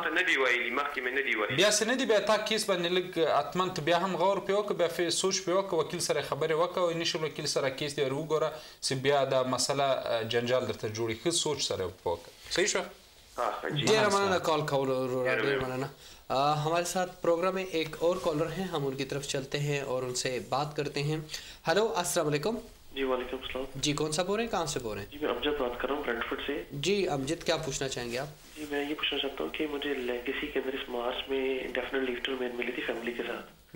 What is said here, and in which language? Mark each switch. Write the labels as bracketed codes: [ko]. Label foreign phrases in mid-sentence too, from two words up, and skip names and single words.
[ps] ما ته نه دي ویلي مخکې مې نه دي ویلي بیا څه نه دي بیا تا کیس باندې لږ حتما ته بیا هم غور پرې وکړه بیا سوچ پرې وکړه وکیل سره خبرې وکړه او انیشل وکیل سره کیس دی ور وګوره چې بیا دا مسله جنجال درته جوړي ښه سوچ سره وکړه صحیح شو ډېره مننه کال کولو ډېر مننه [ur] ہمارے ساتھ پروگرام میں ایک اور کالر ہیں ہم ان کی طرف چلتے ہیں اور ان سے بات کرتے ہیں ہیلو [ar] السلام علیکم [ur] जी [ar] وعلیکم سلام [ur] جی کون سا بول رہے ہیں کہاں سے بول رہے ہیں جی میں امجد بات کر رہا ہوں برینٹفورڈ سے جی امجد کیا پوچھنا چاہیں گے آپ جی میں یہ پوچھنا چاہتا ہوں کہ مجھے لیگیسی کے اندر اس مارچ میں [en] indefinite leave to remain [ur] ملی تھی فیملی کے ساتھ